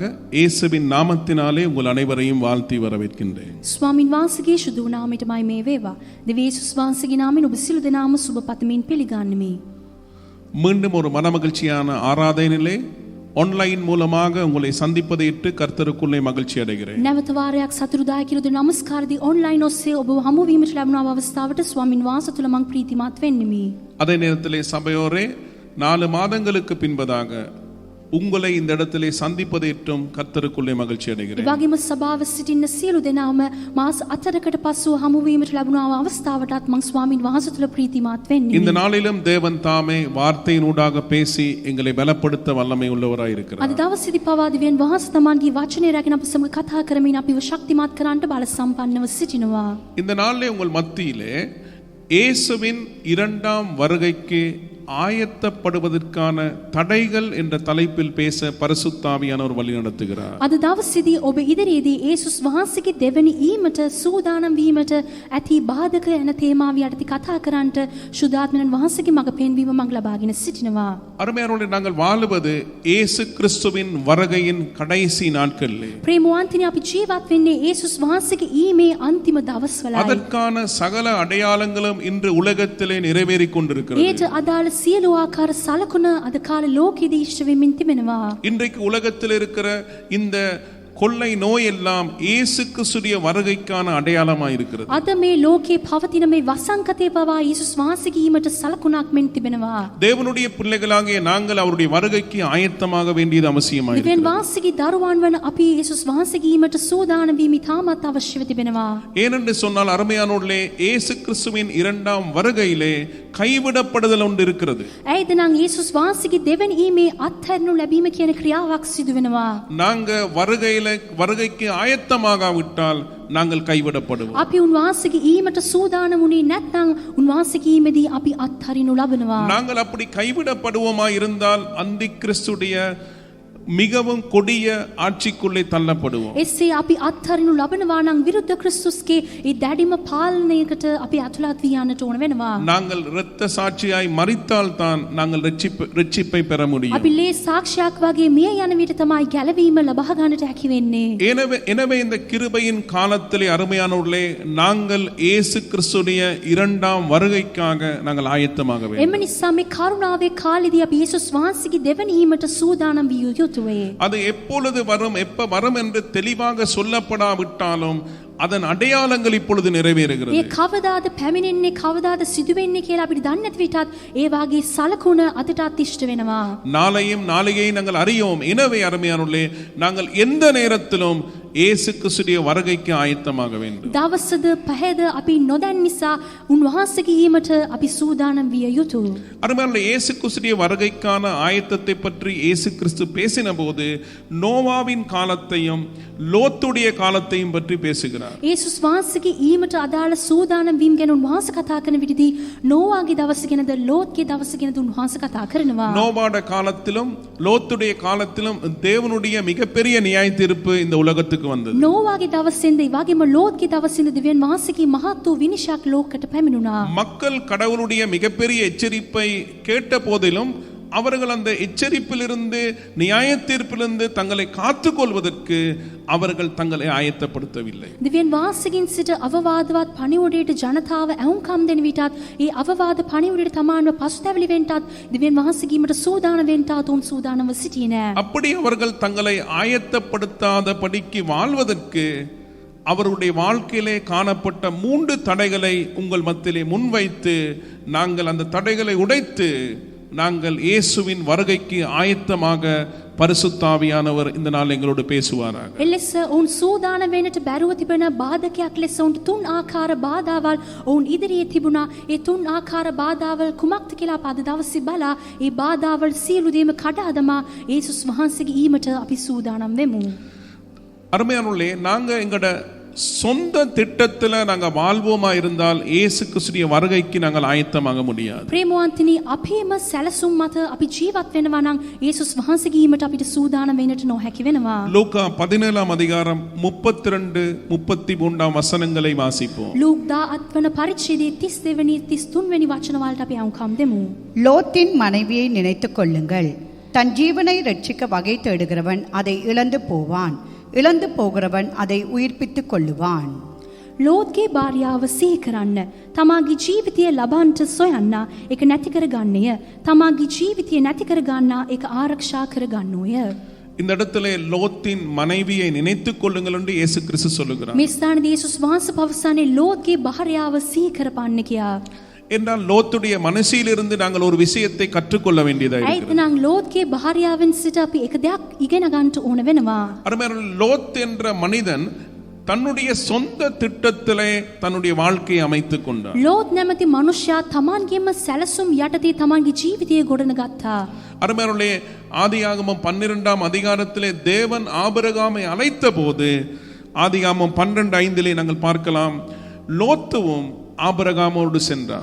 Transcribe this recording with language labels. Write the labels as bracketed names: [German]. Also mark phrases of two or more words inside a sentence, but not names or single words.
[Tamil] இயேசுவின் நாமத்தினாலே உங்கள் அனைவரையும் வாழ்த்தி வரவேற்கின்றேன். [Sinhala] ස්වාමින් වහන්සේගේ ශුද්ධ නාමයටමයි මේ වේවා. දෙවියන් යේසුස් වහන්සේගේ නාමයෙන් ඔබ සියලු දෙනාම සුබ පතමින් පිළිගන්නෙමි. [Tamil] மீண்டும் ஒரு மனமகிழ்ச்சியான ஆராதனையிலே ஆன்லைன் மூலமாக உங்களை சந்திப்பதையிட்டு கர்த்தருக்குள்ளே மகிழ்ச்சி அடைகிறேன். [Sinhala] නැවත වාරයක් සතුටුදායක කිරුද නමස්කාරදී ඔන්ලයින් ඔස්සේ ඔබ හමු වීමට ලැබුණ අවස්ථාවට ස්වාමින් වහන්සේ තුල මම ප්‍රීතිමත් වෙන්නෙමි. [Tamil] அதே நேரத்திலே சபையோரே 4 மாதங்களுக்கு பின்பதாக உங்களை இந்த இடத்திலே சந்திப்பதையிட்டும் கர்த்தருக்குள்ளே மகிழ்ச்சி அடைகிறேன். [Sinhala] වගේම සභාව සිටින්න සියලු දෙනාම මාස 4කට පසුව හමු වීමට ලැබුණ අවස්ථාවටත් මම ස්වාමින් වහන්සේ තුල ප්‍රීතිමත් වෙන්නෙමි. [Tamil] இந்த நாளிலும் தேவன் தாமே வார்த்தையினூடாக பேசி எங்களை பலப்படுத்த வல்லமை உள்ளவராய் இருக்கிறார். [Sinhala] අද දවසේදී පවා දෙවියන් වහන්සේ තමන්ගේ වචනය රැගෙන අප සමග කතා කරමින් අපිව ශක්තිමත් කරන්නට බල සම්පන්නව සිටිනවා. [Tamil] இந்த நாளிலே உங்கள் மத்தியிலே இயேசுவின் 2ஆம் வருகைக்கு ஆயத்தப்படுவதற்கான தடைகள் என்ற தலைப்பில் பேச பரிசுத்த ஆவியானவர் வழி நடத்துகிறார். [Sinhala] අද දවසේදී ඔබ ඉදිරියේදී යේසුස් වහන්සේගේ දෙවැනි ඊමට සූදානම් වීමට ඇති බාධක යන තේමාව යටතේ කතා කරන්නට සුදාත්මයන් වහන්සේගේ මඟ පෙන්වීම මඟ ලබාගෙන සිටිනවා. [Tamil] அருமையானவர்களே, நாங்கள் வாழுவது இயேசு கிறிஸ்துவின் வருகையின் கடைசி நாட்களிலே. [Sinhala] ප්‍රේමවන්තනි, අපි ජීවත් වෙන්නේ යේසුස් වහන්සේගේ ඊමේ අන්තිම දවස්වලයි. [Tamil] அதற்கான சகல அடையாளங்களும் இன்று உலகத்திலே நிறைவேறிக் கொண்டிருக்கிறது. [Sinhala] ඒට අදාළ සියලු ආකාර සලකුණ අද කාලේ ලෝකෙදී ඉෂ්ට වෙමින් තිබෙනවා. [Tamil] இன்றைக்கு உலகத்தில் இருக்கிற இந்த கொள்ளை நோய் எல்லாம் இயேசு கிறிஸ்துவின் வருகைக்கான அடையாளமாய் இருக்கிறது. [Sinhala] අද මේ ලෝකේ පවතින මේ වසංගතේ පවා යේසුස් වහන්සේගේ ඊමට සලකුණක් මෙන් තිබෙනවා. [Tamil] தேவனுடைய பிள்ளைகளாகிய நாங்கள் அவருடைய வருகைக்கு ஆயத்தமாக வேண்டியது அவசியமாய் [Sinhala] දෙවියන් [Tamil] இருக்கிறது. [Sinhala] වහන්සේගේ දරුවන් වන අපි යේසුස් වහන්සේගේ ඊමට සූදානම් වීම තාමත් අවශ්‍යව තිබෙනවා. [Tamil] ஏனென்று சொன்னால் அருமையானோர்களே, இயேசு கிறிஸ்துவின் 2ஆம் வருகையிலே கைவிடப்படுதல் ஒன்று இருக்கிறது. [Sinhala] ඇයිද නම් යේසුස් වහන්සේගේ දෙවැනි ඊමේ අත්හැරනු ලැබීම කියන ක්‍රියාවක් සිදු වෙනවා. [Tamil] நாங்க வருகைக்கு ஆயத்தமாகாவிட்டால் நாங்கள் கைவிடப்படுவோம். [Sinhala] අපි උන්වහන්සේගේ ඊමට සූදානම් වුණේ නැත්නම් උන්වහන්සේගේ ඊමේදී අපි අත්හරිනු ලබනවා. [Tamil] நாங்கள் அப்படி கைவிடப்படுவோமா இருந்தால் அந்தி கிறிஸ்துடைய மிகவும் கொடிய ஆட்சிக்குள்ளே தள்ளப்படுவோம். [Sinhala] එසේ අපි අත්හරිනු ලබනවා නම් විරුද්ධ ක්‍රිස්තුස්ගේ ඒ දැඩිම පාලනයකට අපි අතුලත් වී යන්නට ඕන වෙනවා. [Tamil] நாங்கள் இரத்த சாட்சியாய் மரித்தால் தான் நாங்கள் ரட்சிப்பை பெற முடியும். [Sinhala] අපි ලේ සාක්ෂියක් වගේ මිය යන විට තමයි ගැලවීම ලබා ගන්නට හැකි වෙන්නේ. [Tamil] எனவே இந்த கிருபையின் காலத்திலே அருமையானவர்களே, நாங்கள் இயேசு கிறிஸ்துடைய 2ஆம் வருகைக்காக நாங்கள் ஆயத்தமாக வேண்டும். [Sinhala] එම නිසා මේ කරුණාවේ කාලෙදී අපි යේසුස් වහන්සේගේ දෙවැනි ඊමට සූදානම් විය යුතුය. [Tamil] அது எப்பொழுது வரும், எப்ப வரும் என்று தெளிவாக சொல்லப்படாவிட்டாலும் அதன் அடையாளங்கள் இப்பொழுது நிறைவேறுகிறது. [Sinhala] ඒ කවදාද පැමිණෙන්නේ, කවදාද සිදු වෙන්නේ කියලා අපිට දන්නේ නැති විටත් ඒ වාගේ සලකුණ අදටත් ඉෂ්ට වෙනවා. [Tamil] நாளையும் நாளையை நாங்கள் அறியோம். எனவே அருமையானவர்களே, நாங்கள் எந்த நேரத்திலும் இயேசு கிறிஸ்துவின் வருகைக்கு ஆயத்தமாக வேண்டும். [Sinhala] දවසද පහද අපි නොදැන් නිසා උන්වහන්සේගේ ඊමට අපි සූදානම් විය යුතුය. [Tamil] அருமையானவர்களே, இயேசு கிறிஸ்துவின் வருகைக்கான ஆயத்தத்தை பற்றி இயேசு கிறிஸ்து பேசின போது நோவாவின் காலத்தையும் லோத்துடைய காலத்தையும் பற்றி பேசுகிறார். [Sinhala] යේසුස් වහන්සේගේ ඊමට අදාළ සූදානම් වීම ගැන උන්වහන්සේ කතා කරන විදිහදී නෝවාගේ දවස ගැනද ලෝත්ගේ දවස ගැනද උන්වහන්සේ කතා කරනවා. [Tamil] நோவாட காலத்திலும் லோத்துடைய காலத்திலும் தேவனுடைய மிகப்பெரிய நியாய தீர்ப்பு இந்த உலகத்துக்கு வந்தது. [Sinhala] නෝවාගේ දවසෙන්ද ඒ වගේම ලෝත්ගේ දවසෙන්ද දෙවියන් වහන්සේගේ මහත් වූ විනිශ්චයක් ලෝකයට පැමිණුණා. [Tamil] மக்கள் கடவுளுடைய மிகப்பெரிய எச்சரிப்பை கேட்ட போதிலும் அவர்கள் அந்த எச்சரிப்பிலிருந்து நியாய தீர்ப்பிலிருந்து தங்களை காத்துக்கொள்வதற்கு அவர்கள் தங்களை ஆயத்தப்படுத்தவில்லை. [Sinhala] දෙවියන් වහන්සේගෙන් සිට අවවාදවත් පණිවුඩයට ජනතාව ඇහුම්කම් දෙන විටත් ඒ අවවාද පණිවුඩයට තමාන්ව පසුතැවිලි වෙන්නටත් දෙවියන් වහන්සේගීමට සූදානම් වෙන්නටත් උන් සූදානම්ව සිටියේ නෑ. [Tamil] அப்படி அவர்கள் தங்களை ஆயத்தப்படுத்தாத படிக்கு வாழ்வதற்கு அவருடைய வாழ்க்கையிலே காணப்பட்ட 3 தடைகளை உங்கள் மத்தியிலே முன்வைத்து நாங்கள் அந்த தடைகளை உடைத்து நாங்கள் இயேசுவின் வருகைக்கு ஆயத்தமாக பரிசுத்த ஆவியானவர் இந்த நாள் எங்களோடு பேசுவாராக. [Sinhala] එලෙස ඔවුන් සූදානම් වෙන්නට බැරුව තිබෙන බාධකයක් ලෙස ඔවුන්ට තුන් ආකාර බාධාවල් ඔවුන් ඉදිරියේ තිබුණා. ඒ තුන් ආකාර බාධාවල් කුමක්ද කියලා අප අද දවසේ බලා ඒ බාධාවල් සියලු දේම කඩා දමා යේසුස් වහන්සේගේ ඊමට අපි සූදානම් වෙමු. [Tamil] அருமையானவர்களே, நாங்க எங்கட சொந்த திட்டத்துல நாங்க வாழ்வோமா இருந்தால் இயேசு கிறிஸ்துவின் வருகைக்கு நாங்கள் ஆயத்தமாக முடியாது. [Sinhala] ප්‍රේමවන්තනි, අපේම සැලසුම් මත අපි ජීවත් වෙනවා නම් යේසුස් වහන්සේගේ ඊමට අපිට සූදානම් වෙන්නට නොහැකි වෙනවා. [Tamil] லூக்கா 17 அதிகாரம் 32 33 வசனங்களை வாசிப்போம். [Sinhala] ලූක් 17 වන පරිච්ඡේදයේ 32 වෙනි 33 වෙනි වචන වලට අපි අහුම්කම් දෙමු. [Tamil] லோத்தின் மனைவியை நினைத்துக் கொள்ளுங்கள். தன் ஜீவனை ரட்சிக்க வகை தேடுகிறவன் அதை இழந்து போவான், இழந்து போகிறவன் அதை உயிர்ப்பித்துக் கொள்ளுவான். [Sinhala] ලෝත්ගේ භාර්යාව සිහි කරන්න. තමාගේ ජීවිතය ලබන්නට සොයන්න ඒක නැති කර ගන්නය. තමාගේ ජීවිතය නැති කර ගන්නා ඒක ආරක්ෂා කර ගන්නෝය. [Tamil] இந்த இடத்திலே லோத்தின் மனைவியை நினைத்துக் கொள்ளுங்கள் என்று இயேசு கிறிஸ்து சொல்லுகிறார். [Sinhala] මේ ස්ථානයේ යේසුස් වහන්සේ පවසන්නේ ලෝත්ගේ භාර්යාව සිහි කරපන්න කියා. [Tamil] என்றால் லோத்துடைய மனசிலிருந்து நாங்கள் ஒரு விஷயத்தை கற்றுக்கொள்ள வேண்டியதாக இருக்கிறது. [Sinhala] ඒත් නම් ලෝත්ගේ භාර්යාවෙන් සිට අපි එක දෙයක් ඉගෙන ගන්නට ඕන වෙනවා. [Tamil] அருமையானவர்களே, லோத் என்ற மனிதன் தன்னுடைய சொந்த திட்டத்திலே தன்னுடைய வாழ்க்கையை அமைத்துக் கொண்டார். [Sinhala] ලෝත් නැමැති මනුෂ්‍යයා තමන්ගේම සැලසුම් යටතේ තමන්ගේ ජීවිතය ගොඩනගත්තා. [Tamil] அருமையானவர்களே, ஆதியாகமம் 12 அதிகாரத்திலே தேவன் ஆபிரகாமை அழைத்த போது ஆதியாகமம் 12:5 நாங்கள் பார்க்கலாம், லோத்துவும் ආබ්‍රහාමෝடு சென்றார்.